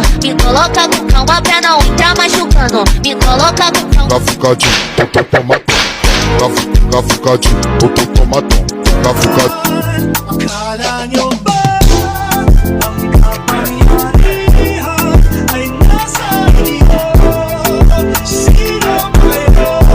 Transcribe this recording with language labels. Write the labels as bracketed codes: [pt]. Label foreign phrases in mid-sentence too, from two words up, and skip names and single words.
[pt] Me coloca com calma pra não entrar machucando. Me coloca com calma. Gafucadinho, tomatom. Gafucadinho, tomatom. Gafucadinho. [tl] Akala nyo ba ang kapangyarihan ay nasa iyo? Sino kayo?